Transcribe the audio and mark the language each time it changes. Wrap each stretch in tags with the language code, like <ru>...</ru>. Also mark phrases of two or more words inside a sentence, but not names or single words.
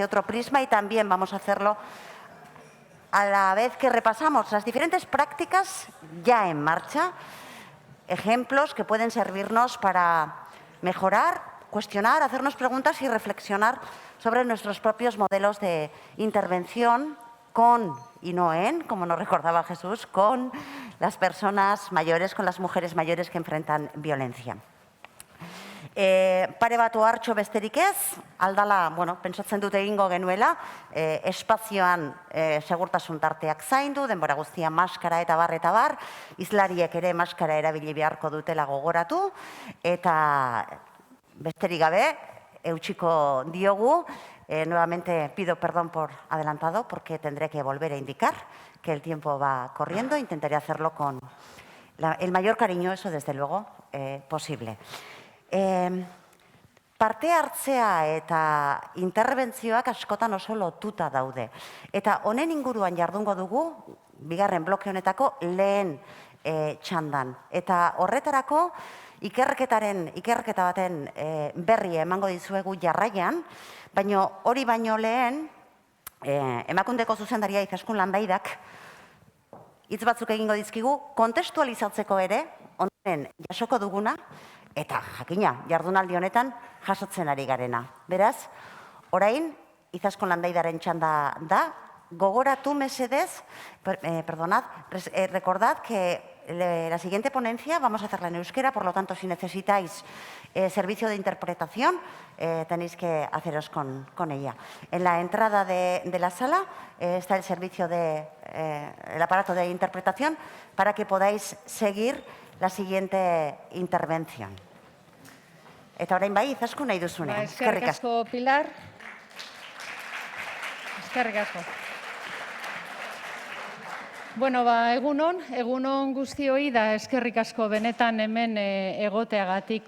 <es>otro prisma y también vamos a hacerlo a la vez que repasamos las diferentes prácticas ya en marcha, ejemplos que pueden servirnos para mejorar, cuestionar, hacernos preguntas y reflexionar sobre nuestros propios modelos de intervención con y no en, como nos recordaba Jesús, con las personas mayores, con las mujeres mayores que enfrentan violencia.</es> <eu>Pare bat ohartxo besterik ez, aldala, pentsatzen dut egingo genuela, espazioan segurtasun tarteak zaindu, denbora guztia maskara eta bar, hizlariek ere maskara erabili beharko dutela gogoratu, eta besterik gabe, eutsiko diogu,</eu> <es>nuevamente pido perdón por adelantado porque tendré que volver a indicar que el tiempo va corriendo, intentaré hacerlo con el mayor cariño, eso desde luego, posible.</es> <eu>Parte hartzea eta interbentzioak askotan oso lotuta daude. Eta honen inguruan jardungo dugu, bigarren bloke honetako lehen txandan. Eta horretarako ikerketa baten berri emango dizuegu jarraian, baina hori baino lehen, Emakundeko zuzendaria Izaskun Landaidak hitz batzuk egingo dizkigu, kontestualizatzeko ere, honen jasoko duguna, eta jakina, jardunaldi honetan jasotzen ari garena. Beraz, orain, Izaskun Landaidaren txanda da, gogoratu mesedez,</eu> <es>recordad que la siguiente ponencia vamos a hacerla en euskera, por lo tanto, si necesitáis servicio de interpretación, tenéis que haceros con ella. En la entrada de la sala está el servicio el aparato de interpretación para que podáis seguir la siguiente intervención.</es> <eu>Eta orain bai, Izaskun nahi duzunean. Eskerrik asko, Pilar. Eskerrik asko. Egunon guztioi da eskerrik asko benetan hemen egoteagatik.</eu>